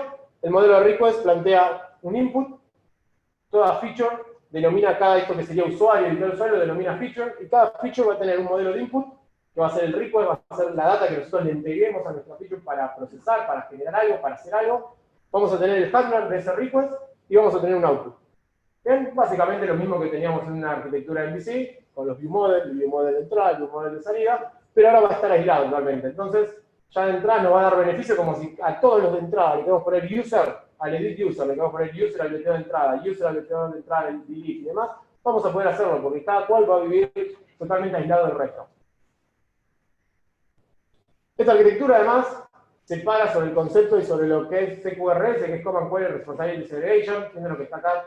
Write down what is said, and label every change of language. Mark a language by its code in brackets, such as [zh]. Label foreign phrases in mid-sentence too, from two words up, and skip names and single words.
[es] El modelo de request plantea un input, toda feature denomina cada esto que sería usuario, editor usuario, lo denomina feature, y cada feature va a tener un modelo de input, que va a ser el request, va a ser la data que nosotros le entreguemos a nuestra feature para procesar, para generar algo, para hacer algo. Vamos a tener el handler de ese request y vamos a tener un output. Bien, básicamente lo mismo que teníamos en una arquitectura MVC, con los [en] view model, [es] el [en] view model [es] de entrada, el [en] view model [es] de salida, pero ahora va a estar aislado totalmente. Entonces, ya de entrada nos va a dar beneficio como si a todos los de entrada le queremos poner user, al [en] edit user, [es] le queremos poner user al meteo de entrada, user al meteo de entrada, el delete y demás, vamos a poder hacerlo porque cada cual va a vivir totalmente aislado del resto. Esta arquitectura además se para sobre el concepto y sobre lo que es CQRS, que es [en] Common Query Responsibility Segregation. [es] ¿Entienden lo que está acá?